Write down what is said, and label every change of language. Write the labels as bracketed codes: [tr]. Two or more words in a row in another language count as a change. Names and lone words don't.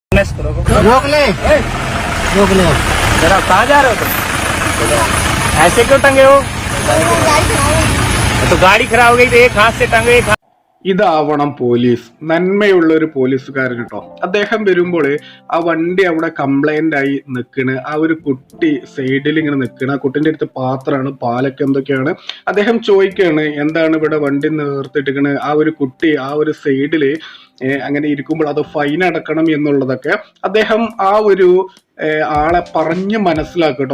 [hi] रोक ले रोक ले। जरा कहाँ जा रहे हो तुम? ऐसे क्यों टंगे हो? तो गाड़ी खराब हो गई तो एक हाथ से टंगे एक हाथ। [ml] ഇതാവണം പോലീസ്, നന്മയുള്ള ഒരു പോലീസുകാരൻ കേട്ടോ. അദ്ദേഹം വരുമ്പോൾ ആ വണ്ടി അവിടെ കംപ്ലൈന്റ് ആയി നിൽക്കണ്, ആ ഒരു കുട്ടി സൈഡിൽ ഇങ്ങനെ നിൽക്കണ്, ആ കുട്ടിന്റെ അടുത്ത് പാത്രമാണ്, പാലൊക്കെ എന്തൊക്കെയാണ്. അദ്ദേഹം ചോദിക്കാണ് എന്താണ് ഇവിടെ വണ്ടി നിർത്തിട്ടിരിക്കണ്, ആ ഒരു കുട്ടി ആ ഒരു സൈഡില് അങ്ങനെ ഇരിക്കുമ്പോൾ അത് ഫൈൻ അടക്കണം എന്നുള്ളതൊക്കെ അദ്ദേഹം ആ ഒരു ആളെ പറഞ്ഞ് മനസ്സിലാക്കും കേട്ടോ.